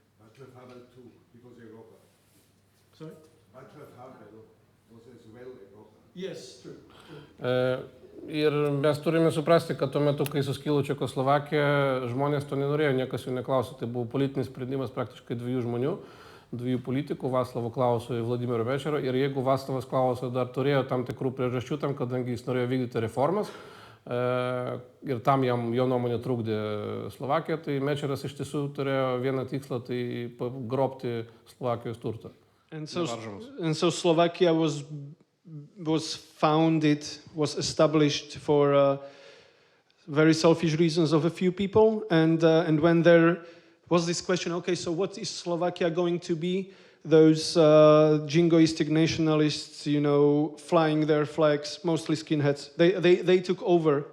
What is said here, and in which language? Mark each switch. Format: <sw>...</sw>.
<en>Václav Havel too, because a robber. Sorry? Václav Havel was as well a robber. Yes, true.</en> <lt>Ir mes turime suprasti, kad tuo metu, kai suskilo Čekoslovakija, žmonės to nenorėjo, niekas jų neklausė. Tai buvo politinis sprendimas praktiškai dviejų žmonių, dviejų politikų, Václavo Klauso ir Vladimiro Mečiaro. Ir jeigu Václavas Klausas dar turėjo tam tikrų priežasčių tam, kadangi jis norėjo vykdyti reformas, ir tam jo nuomonė trukdė Slovakija, tai Mečeras iš tiesų turėjo vieną tikslą, tai grobti Slovakijos turtą.</lt> <en>And so Slovakia was founded, was established for very selfish reasons of a few people. And when there was this question, okay, so what is Slovakia going to be? Those jingoistic nationalists, flying their flags, mostly skinheads, they took over.</en>